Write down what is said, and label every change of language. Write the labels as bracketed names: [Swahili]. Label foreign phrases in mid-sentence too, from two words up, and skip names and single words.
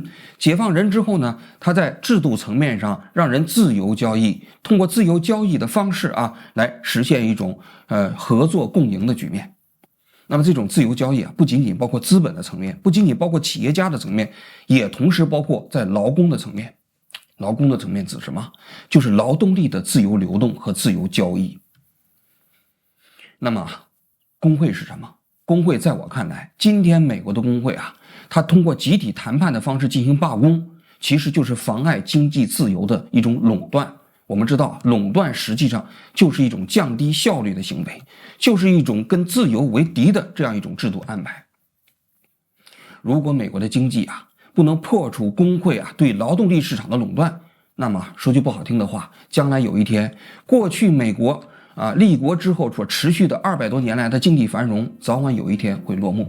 [Chinese] 解放人之後呢，它在制度層面上讓人自由交易，通過自由交易的方式來實現一種合作共贏的局面。那麼這種自由交易不僅僅包括資本的層面，不僅僅包括企業家的層面，也同時包括在勞工的層面。勞工的層面指什麼？就是勞動力的自由流动和自由交易。那麼工會是什麼？工会在我看来，今天美国的工会啊，它通过集体谈判的方式进行罢工，其實就是妨礙經濟自由的一種壟斷。我們知道，壟斷實際上就是一種降低效率的行為，就是一種跟自由為敵的這樣一種制度安排。如果美國的經濟啊不能破除工會啊對勞動力市場的壟斷，那麼說句不好聽的話，將來有一天，過去美國立國之後所持續的200多年來的經濟繁榮，早晚有一天會落幕。